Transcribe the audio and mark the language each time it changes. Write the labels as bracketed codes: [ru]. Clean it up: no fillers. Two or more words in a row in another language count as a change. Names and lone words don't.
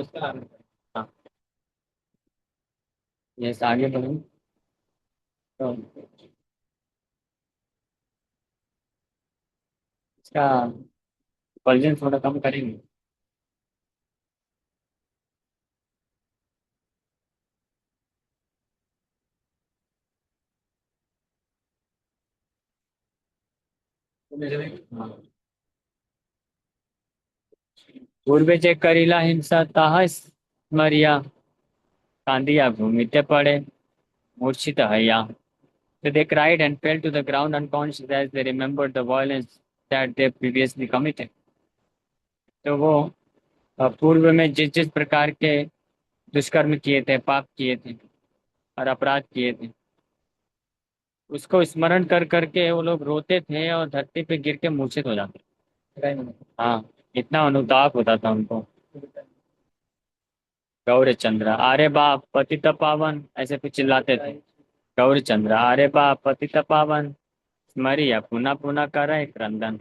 [hi] हाँ, ये आगे बढ़ूँ तो इसका वर्जन थोड़ा कम करेंगे। हाँ। [bn] পূর্বে যে করিলা হিংসা তাহা স্মরিয়া কান্দিয়া ভূমিতে পড়ে মূর্ছিত হৈয়া। [en] So they cried and fell to the ground unconscious as they remembered the violence that they previously committed। [hi] तो वो पूर्व में जिस जिस प्रकार के दुष्कर्म किए थे, पाप किए थे और अपराध किए थे, उसको स्मरण कर करके वो लोग रोते थे और धरती पे गिर के मूर्छित हो जाते थे। हाँ, इतना अनुताप होता था उनको। [bn] গৌর চন্দ্র আরে বাপ পতিত পাবন, [hi] ऐसे फिर चिल्लाते थे, [bn] গৌর চন্দ্র আরে বাপ পতিত পাবন স্মরিয়া পুনঃ পুনঃ করে ক্রন্দন।